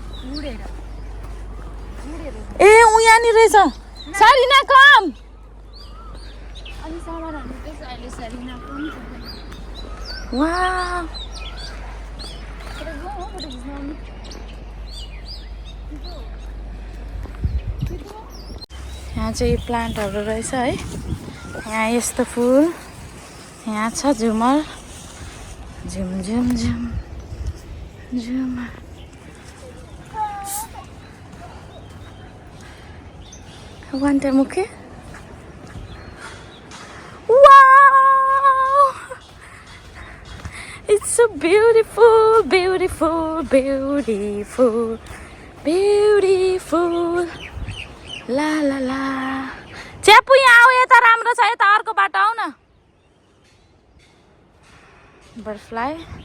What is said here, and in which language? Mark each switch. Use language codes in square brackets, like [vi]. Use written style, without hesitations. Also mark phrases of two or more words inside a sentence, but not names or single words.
[ne] ए यहाँनिर रहेछ सारिना कम वाह यहाँ चाहिँ प्लान्टहरू रहेछ है यहाँ यस्तो फुल यहाँ छ झुमर झुम झुम झुम झुमर [en] वान्टे मुखे It's so beautiful, beautiful, beautiful, beautiful. La la la. [ne] च्यापु यहाँ आऊ यता राम्रो छ यता अर्को बाटो आऊ न. बटरफ्लाई.